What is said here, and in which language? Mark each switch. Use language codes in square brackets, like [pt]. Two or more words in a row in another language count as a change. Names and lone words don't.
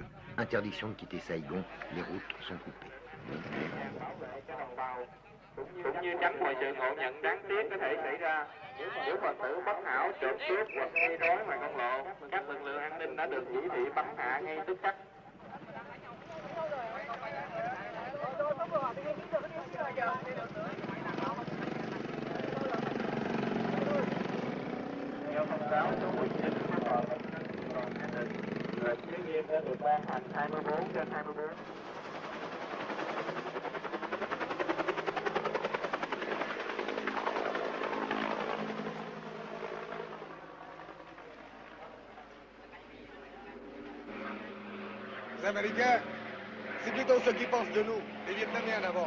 [fr] Interdiction de quitter Saïgon, les routes sont coupées. [vi] Cũng như tránh mọi sự ngộ nhận đáng tiếc có thể xảy ra nếu Phật tử bất hảo trộm cướp hoặc gây rối ngoài công lộ. Các lực lượng an ninh đã được chỉ thị bắn hạ ngay tức khắc. Theo thông cáo số 19 của Tòa Án an ninh, lệnh giới nghiêm đã được ban hành 24/24. [fr] Les Américains, c'est plutôt ceux qui pensent de nous, les Vietnamiens d'abord.